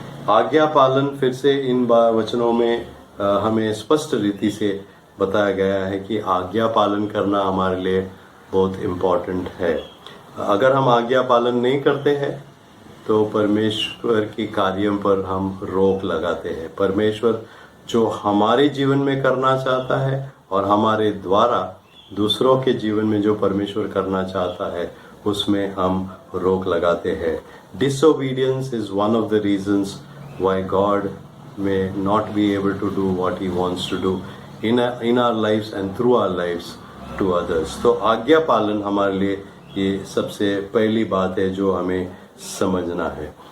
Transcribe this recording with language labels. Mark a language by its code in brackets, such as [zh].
[hi] आज्ञा पालन फिर से इन वचनों में हमें स्पष्ट रीति से बताया गया है कि आज्ञा पालन करना हमारे लिए बहुत इम्पोर्टेंट है। अगर हम आज्ञा पालन नहीं करते हैं तो परमेश्वर के कार्यों पर हम रोक लगाते हैं। परमेश्वर जो हमारे जीवन में करना चाहता है और हमारे द्वारा दूसरों के जीवन में जो परमेश्वर करना चाहता है उसमें हम रोक लगाते हैं। [en] Disobedience is one of the reasons why God may not be able to do what He wants to do in our lives and through our lives to others। [hi] तो आज्ञा पालन हमारे लिए ये सबसे पहली बात है जो हमें समझना है।